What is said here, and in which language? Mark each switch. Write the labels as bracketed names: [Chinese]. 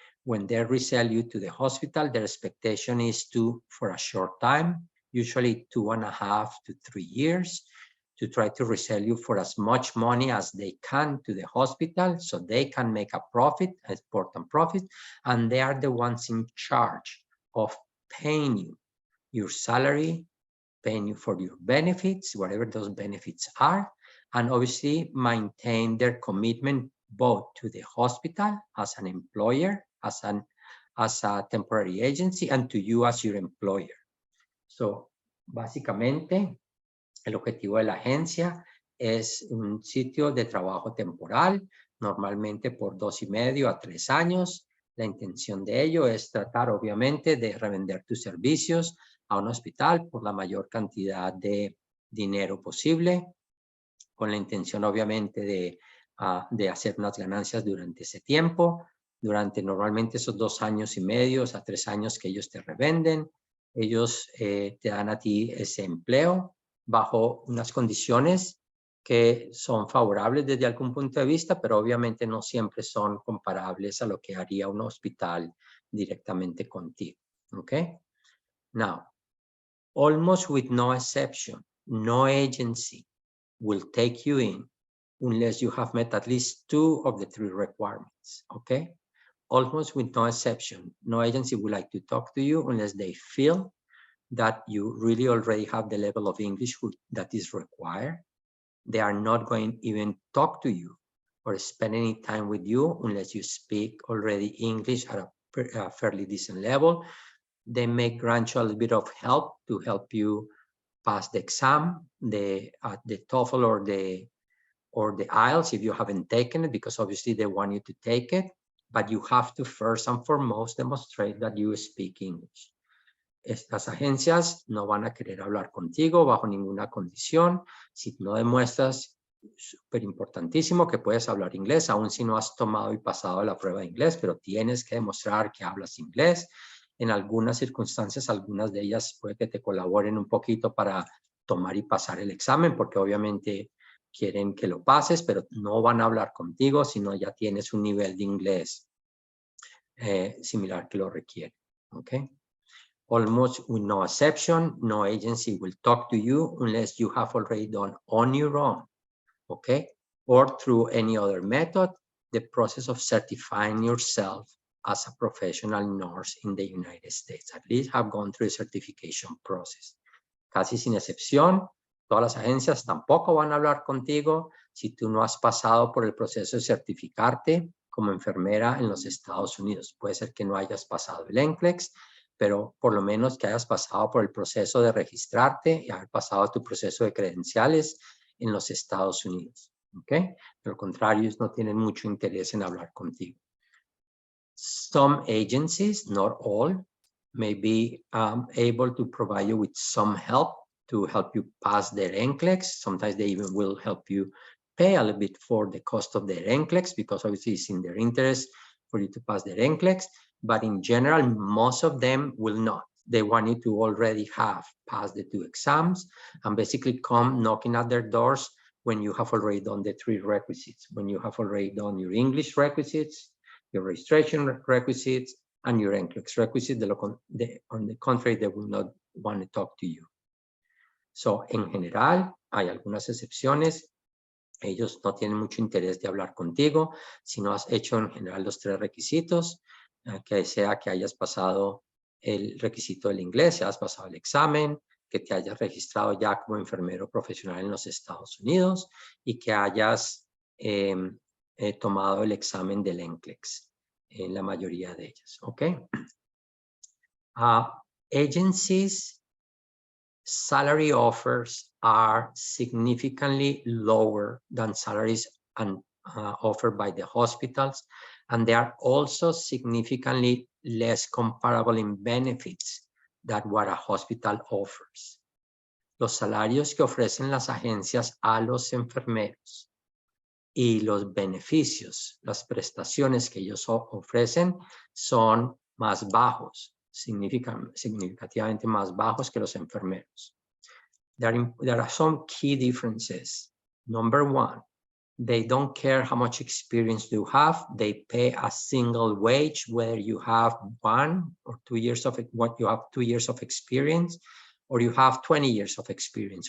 [English] When they resell you to the hospital, their expectation is for a short time, usually 2.5 to 3 years, to try to resell you for as much money as they can to the hospital so they can make a profit, an important profit, and they are the ones in charge of paying you your salary, paying you for your benefits, whatever those benefits are, and obviously maintain their commitment both to the hospital as an employer, as a temporary agency, and to you as your employer. [Spanish] So, básicamente, el objetivo de la agencia es un sitio de trabajo temporal, normalmente por 2.5 a 3 años. La intención de ello es tratar, obviamente, de revender tus servicios a un hospital por la mayor cantidad de dinero posible, con la intención, obviamente, de hacer unas ganancias durante ese tiempo, durante normalmente esos 2.5 a 3 años que ellos te revenden. Ellos te dan a ti ese empleo bajo unas condiciones que son favorables desde algún punto de vista, pero obviamente no siempre son comparables a lo que haría un hospital directamente contigo. [English] Okay? Now, almost with no exception, no agency will take you in unless you have met at least 2 of the 3 requirements. Okay? Almost with no exception, no agency would like to talk to you unless they feel that you really already have the level of English that is required. They are not going to even talk to you or spend any time with you unless you speak already English at a fairly decent level. They may grant you a little bit of help to help you pass the exam, the TOEFL or the IELTS if you haven't taken it, because obviously they want you to take it, but you have to first and foremost demonstrate that you speak English. [Spanish] Estas agencias no van a querer hablar contigo bajo ninguna condición si no demuestras, súper importantísimo, que puedes hablar inglés, aun si no has tomado y pasado la prueba de inglés, pero tienes que demostrar que hablas inglés. En algunas circunstancias, algunas de ellas puede que te colaboren un poquito para tomar y pasar el examen, porque obviamente quieren que lo pases, pero no van a hablar contigo si no ya tienes un nivel de inglés similar que lo requiere. ¿Ok? [English] Almost with no exception, no agency will talk to you unless you have already done on your own, okay? Or through any other method, the process of certifying yourself as a professional nurse in the United States. At least have gone through the certification process. [Spanish] Casi sin excepción, todas las agencias tampoco van a hablar contigo si tú no has pasado por el proceso de certificarte como enfermera en los Estados Unidos. Puede ser que no hayas pasado el NCLEX, pero por lo menos que hayas pasado por el proceso de registrarte y haber pasado tu proceso de credenciales en los Estados Unidos. ¿Ok? De lo contrario, ellos no tienen mucho interés en hablar contigo. [English] Some agencies, not all, may be able to provide you with some help to help you pass their NCLEX. Sometimes they even will help you pay a little bit for the cost of their NCLEX because obviously it's in their interest for you to pass their NCLEX. But in general, most of them will not. They want you to already have passed the 2 exams and basically come knocking at their doors when you have already done the 3 requisites, when you have already done your English requisites, your registration requisites, and your NCLEX requisites. On the contrary, they will not want to talk to you. [Spanish] So, en general, hay algunas excepciones. Ellos no tienen mucho interés de hablar contigo si no has hecho en general los 3 requisitos, que sea que hayas pasado el requisito del inglés, que hayas pasado el examen, que te hayas registrado ya como enfermero profesional en los Estados Unidos y que hayas tomado el examen del NCLEX en la mayoría de ellas. ¿Ok? [English] Agencies salary offers are significantly lower than salaries offered by the hospitals, and they are also significantly less comparable in benefits than what a hospital offers. [Spanish] Los salarios que ofrecen las agencias a los enfermeros y los beneficios, las prestaciones que ellos ofrecen son más bajos, significativamente más bajos que los enfermeros. [English] There are some key differences. Number one, they don't care how much experience you have. They pay a single wage, whether you have 1 or 2 years of what you have 2 years of experience, or you have 20 years of experience.